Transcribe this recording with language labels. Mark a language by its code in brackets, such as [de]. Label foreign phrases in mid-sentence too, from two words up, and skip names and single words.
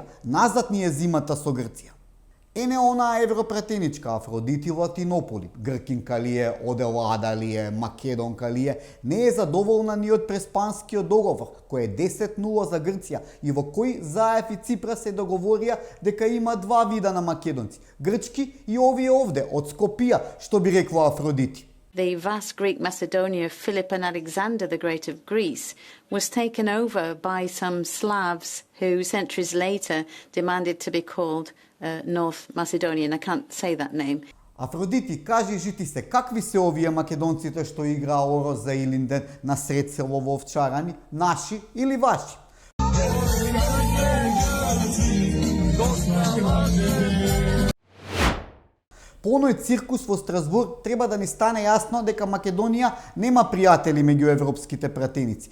[mk] Назад ни е зимата со Грција. Ене онаа европратеничка Афродити Латинополи, гркинка ли е, Оделада ли е, македонка ли е, не е задоволна ни од Преспанскиот договор, кој е 10-0 за Грција и во кој Заев и Ципра се договорија дека има два вида на македонци, грчки и овие овде, од Скопија, што би рекла Афродити. [en] The vast Greek Macedonia of Philip and Alexander the Great of Greece was taken over by some Slavs who centuries later demanded to be called North Macedonian. I can't say that name. [mk] Афродити, кажи жити се, какви се овие македонците што играа Оро за Илинден на сред село во Овчарани, наши или ваши? По оној циркус во Страсбург треба да ни стане јасно дека Македонија нема пријатели меѓу европските пратеници.